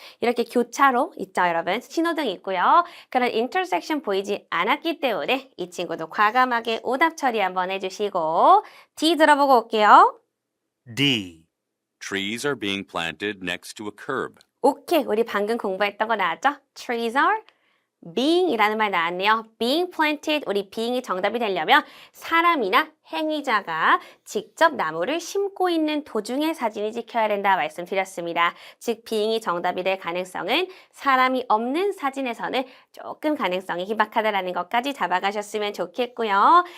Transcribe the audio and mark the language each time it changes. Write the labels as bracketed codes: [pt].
[ko] 이렇게 교차로 있죠, 여러분? 신호등 있고요. 그런 intersection 보이지 않았기 때문에 이 친구도 과감하게 오답 처리 한번 해주시고 D 들어보고 올게요. [en] D, Trees are being planted next to a curb. [ko] 오케이, 우리 방금 공부했던 거 나왔죠? [en] Trees are being [ko] 이라는 말 나왔네요. [en] being planted, [ko] 우리 being이 정답이 되려면 사람이나 행위자가 직접 나무를 심고 있는 도중의 사진이 찍혀야 된다 말씀드렸습니다. 즉 being이 정답이 될 가능성은 사람이 없는 사진에서는 조금 가능성이 희박하다라는 것까지 잡아가셨으면 좋겠고요.